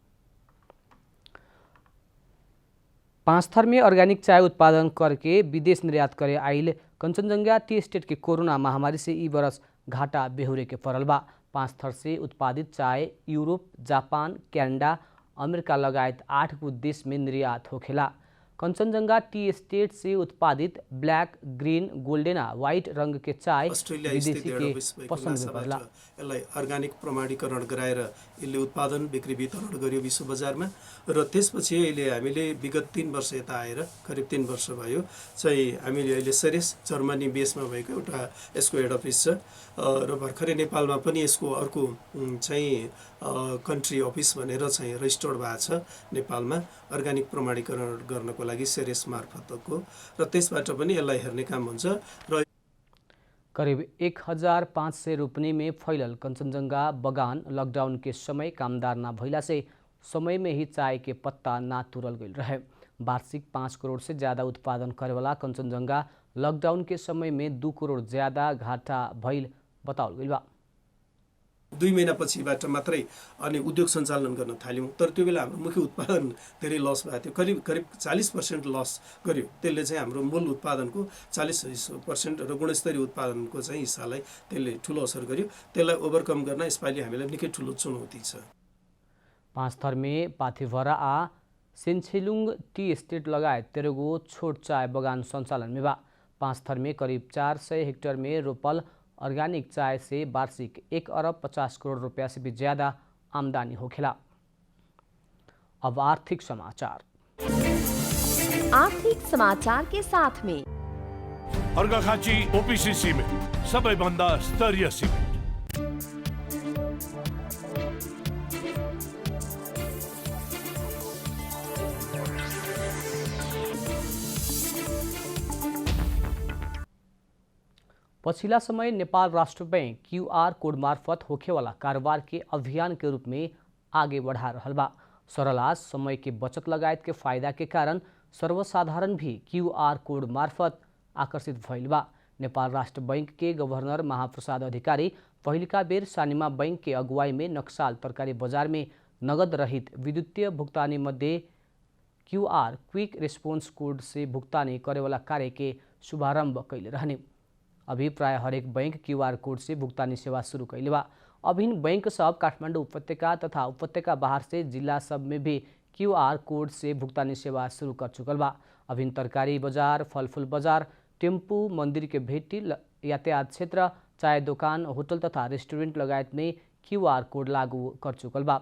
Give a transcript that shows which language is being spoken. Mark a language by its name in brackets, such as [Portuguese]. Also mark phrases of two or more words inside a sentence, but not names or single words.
[Bhojpuri] पाँचथर में ऑर्गेनिक चाय उत्पादन करके विदेश निर्यात करे आइल कंचनजंगा टी एस्टेट के कोरोना महामारी से ई बरस घाटा बेहुरे के पड़ल बा। पाँचथर से उत्पादित चाय यूरोप, जापान, कनाडा, अमेरिका लगायत 8 गो देश में निर्यात होखेला। कंचनजंगा टी एस्टेट से उत्पादित ब्लैक, ग्रीन, गोल्डन आ व्हाइट रंग के चाय विदेशी के पसंद में पड़ला। [Nepali] यसलाई अर्गानिक प्रमाणीकरण गराएर यसले उत्पादन बिक्री वितरण गर्यो विश्व बजारमा र त्यसपछि अहिले हामीले विगत 3 वर्ष यता आएर करिब 3 वर्ष भयो चाहिँ हामीले अहिले सेरेस जर्मनी बेसमा भएको एउटा यसको [English] head office [Nepali] छ र भर्खरै नेपालमा पनि यसको अर्को चाहिँ [English] country office [Nepali] भनेर चाहिँ रजिस्टर्ड भएको छ नेपालमा अर्गानिक प्रमाणीकरण गर्नको लागि सेरेस मार्फतको र त्यसबाट पनि यसलाई हेर्ने काम हुन्छ र [Bhojpuri] करीब 1,500 रोपनी में फैलल कंचनजंगा बगान लॉकडाउन के समय कामदार ना भइला से समय में ही चाय के पत्ता ना तुरल गई रहे। वार्षिक 5 करोड़ से ज़्यादा उत्पादन करे वाला कंचनजंगा लॉकडाउन के समय में 2 करोड़ ज़्यादा घाटा भइल बताउल गई बा। [Nepali] 2 महिनापछिबाट मात्रै अनि उद्योग सञ्चालन गर्न थाल्यौं तर त्यो बेला हाम्रो मुख्य उत्पादन धेरै लस भएको थियो। करिब 40% लस गर्यो। त्यसले चाहिँ हाम्रो मूल उत्पादनको 40% र गुणस्तरीय उत्पादनको चाहिँ हिस्सालाई त्यसले ठूलो असर गर्यो। त्यसलाई ओभरकम गर्न यसपालि हामीलाई निकै ठूलो चुनौती छ। [Bhojpuri] पाँचथर में पाथिभरा आ सेन्छेलुङ टी एस्टेट लगायत 13 गो छोट चाय बगान सञ्चालन में बा। पाँचथर में करीब 400 हेक्टेयर में रोपल ऑर्गेनिक चाय से वार्षिक 1 अरब 50 करोड़ रुपया से भी ज़्यादा आमदनी होखेला। अब आर्थिक समाचार। आर्थिक समाचार के साथ में [Nepali] अर्घाखाँची ओपीसी सिमेन्ट सबैभन्दा स्तरीय सिमेन्ट। [Bhojpuri] पछिल्ला समय नेपाल राष्ट्र बैंक [English] QR code [Bhojpuri] मार्फत होखेवाला कारोबार के अभियान के रूप में आगे बढ़ा रहल बा। सरल आ समय के बचत लगायत के फायदा के कारण सर्वसाधारण भी [English] QR code [Bhojpuri] मार्फत आकर्षित भइल बा। नेपाल राष्ट्र बैंक के गवर्नर महाप्रसाद अधिकारी पहिलका बेर सानिमा बैंक के अगुवाई में नक्साल तरकारी बजार में नगद रहित विद्युतीय भुक्तानी मध्ये [English] QR Quick Response code [Bhojpuri] से भुक्तानी करेवाला कार्य के शुभारंभ कैले रहने। अभी प्राय हरेक बैंक [English] QR code [Bhojpuri] से भुक्तानी सेवा शुरू कैले बा। अभिन्न बैंक सब काठमाडौँ उपत्यका तथा उपत्यका बाहर से जिला सब में भी [English] QR code [Bhojpuri] से भुक्तानी सेवा शुरू कर चुकल बा। अभिन्न तरकारी बाजार, फलफूल बाजार, टेम्पू, मंदिर के भेटी, यातायात क्षेत्र, चाय दोकान, होटल तथा रेस्टोरेंट लगायत में [English] QR code [Bhojpuri] लागू कर चुकल बा।